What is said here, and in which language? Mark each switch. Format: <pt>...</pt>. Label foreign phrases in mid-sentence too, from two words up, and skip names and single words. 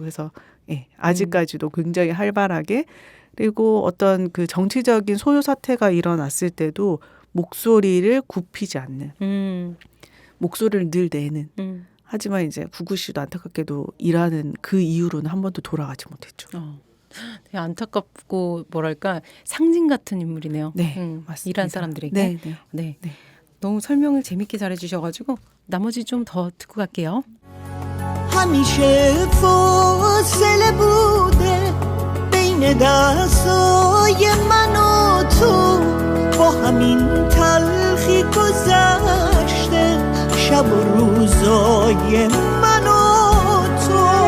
<ko>그래서 아직까지도 굉장히 활발하게 그리고 어떤 그 정치적인 소요 사태가 일어났을 때도 목소리를 굽히지 않는 목소리를 늘 내는 하지만 이제 구구 씨도 안타깝게도 일하는 그 이후로는 한 번도 돌아가지 못했죠. 되게 안타깝고 뭐랄까 상징 같은 인물이네요. 네, 맞습니다. 이란 사람들에게. 네. 너무 설명을 재밌게 잘해주셔가지고 나머지 좀 더 듣고 갈게요.</ko> <fa>همیشه فاصله بوده بین دستای من و تو با همین تلخی گذشته شب و روزای من و تو</fa>